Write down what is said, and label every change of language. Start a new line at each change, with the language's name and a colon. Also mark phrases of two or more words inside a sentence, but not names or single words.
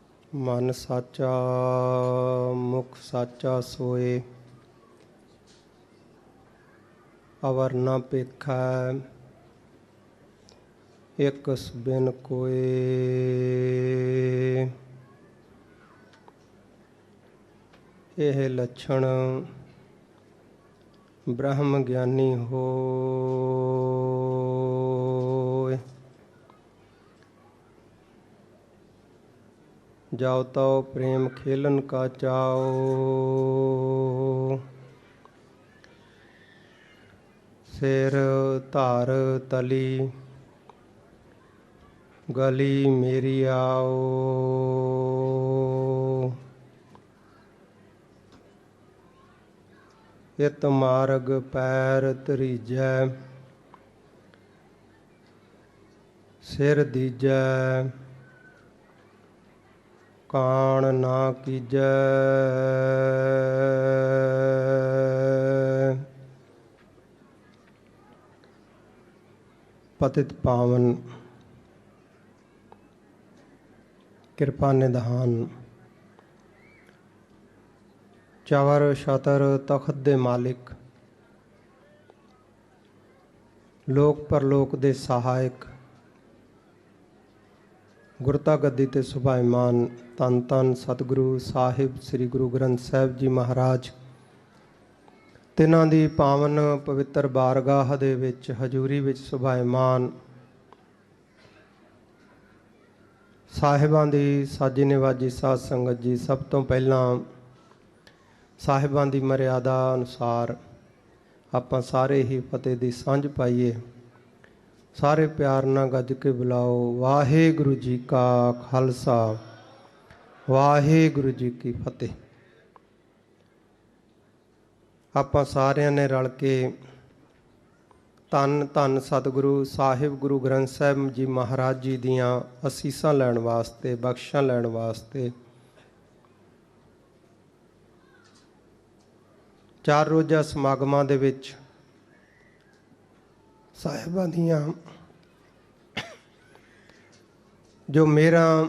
Punjabi: ਮਨ ਸਾਚਾ ਮੁਖ ਸਾਚਾ ਸੋਏ, ਅਵਰ ਨ ਪੇਖੈ ਏਕਸ ਬਿਨ ਕੋਏ। ਯਹ ਲੱਛਣ ਬ੍ਰਹਮ ਗਿਆਨੀ ਹੋਏ। ਜਾਓ ਤਾਓ ਪ੍ਰੇਮ ਖੇਲਨ ਕਾ ਚਾਓ, ਸਿਰ ਧਰ ਤਲੀ ਗਲੀ ਮੇਰੀ ਆਓ। ਇਤ ਮਾਰਗ ਪੈਰ ਤਰੀਜੈ, ਸਿਰ ਦੀਜੈ ਕਾਨ ਨਾ ਕੀਜੈ। ਪਤਿਤ ਪਾਵਨ ਕ੍ਰਿਪਾ ਨਿਧਾਨ, ਚਵਰ ਛਤਰ ਤਖ਼ਤ ਦੇ ਮਾਲਕ, ਲੋਕ ਪਰਲੋਕ ਦੇ ਸਹਾਇਕ, ਗੁਰਤਾ ਗੱਦੀ ਤੇ ਸੁਭਾਇਮਾਨ ਧੰਨ ਧੰਨ ਸਤਿਗੁਰੂ ਸਾਹਿਬ ਸ੍ਰੀ ਗੁਰੂ ਗ੍ਰੰਥ ਸਾਹਿਬ ਜੀ ਮਹਾਰਾਜ, ਤਿਨ੍ਹਾਂ ਦੀ ਪਾਵਨ ਪਵਿੱਤਰ ਬਾਰਗਾਹ ਦੇ ਵਿਚ ਹਜ਼ੂਰੀ ਵਿਚ ਸੁਭਾਇਮਾਨ ਸਾਹਿਬਾਂ ਦੀ ਸਾਜੀ ਨਿਵਾਜੀ ਸਾਧ ਸੰਗਤ ਜੀ, ਸਭ ਤੋਂ ਪਹਿਲਾਂ ਸਾਹਿਬਾਂ ਦੀ ਮਰਯਾਦਾ ਅਨੁਸਾਰ ਆਪਾਂ ਸਾਰੇ ਹੀ ਫ਼ਤਿਹ ਦੀ ਸਾਂਝ ਪਾਈਏ। ਸਾਰੇ ਪਿਆਰ ਨਾਲ ਗੱਜ ਕੇ ਬੁਲਾਓ, ਵਾਹਿਗੁਰੂ ਜੀ ਕਾ ਖ਼ਾਲਸਾ ਵਾਹਿਗੁਰੂ ਜੀ ਕੀ ਫ਼ਤਿਹ। ਆਪਾਂ ਸਾਰਿਆਂ ਨੇ ਰਲ ਕੇ ਧੰਨ ਧੰਨ ਸਤਿਗੁਰੂ ਸਾਹਿਬ ਗੁਰੂ ਗ੍ਰੰਥ ਸਾਹਿਬ ਜੀ ਮਹਾਰਾਜ ਜੀ ਦੀਆਂ ਅਸੀਸਾਂ ਲੈਣ ਵਾਸਤੇ, ਬਖ਼ਸ਼ਾਂ ਲੈਣ ਵਾਸਤੇ ਚਾਰ ਰੋਜ਼ਾ ਸਮਾਗਮਾਂ ਦੇ ਵਿਚ ਸਾਹਿਬਾਂ ਦੀਆਂ ਜੋ ਮੇਰਾ